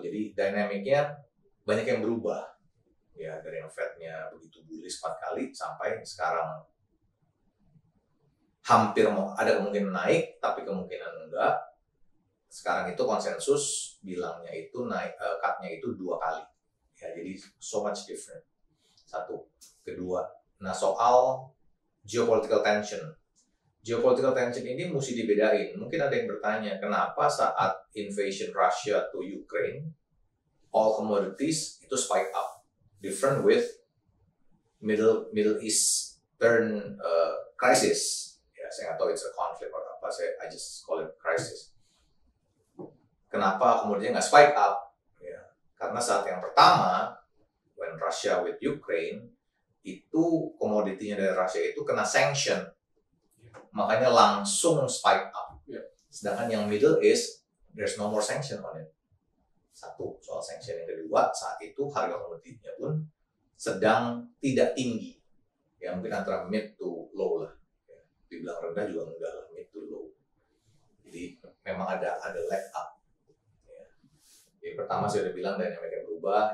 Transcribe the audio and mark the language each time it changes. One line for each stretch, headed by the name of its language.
Indonesian: Jadi dynamic-nya banyak yang berubah. Ya, dari yang Fed-nya begitu bullish 4 kali sampai sekarang hampir mau ada kemungkinan naik, tapi kemungkinan enggak. Sekarang itu konsensus bilangnya itu naik, cut-nya itu 2 kali. Ya, jadi
English: so much different.
Indonesian: Satu. Kedua, nah soal geopolitical tension. Geopolitical tension ini mesti dibedain. Mungkin ada yang bertanya, kenapa saat
English: invasion Russia to Ukraine, all commodities
Indonesian: itu
English: spike up. Different with Middle Eastern crisis.
Indonesian: Ya, saya nggak tahu
English: it's a conflict or apa. I just call it crisis.
Indonesian: Kenapa kemudian nggak
English: spike up?
Indonesian: Ya, karena saat yang pertama,
English: when Russia with Ukraine,
Indonesian: itu komoditinya dari Russia itu kena sanction. Makanya langsung
English: spike up.
Indonesian: Sedangkan yang
English: Middle East, there's no more sanction on it.
Indonesian: Satu, soal
English: sanction.
Indonesian: Yang kedua, saat itu harga komoditinya pun sedang tidak tinggi. Ya, mungkin antara
English: mid to low
Indonesian: lah. Ya, dibilang rendah juga enggak lah, mid to low. Jadi memang ada
English: leg up.
Indonesian: Ya. Yang pertama saya sudah bilang dinamiknya berubah.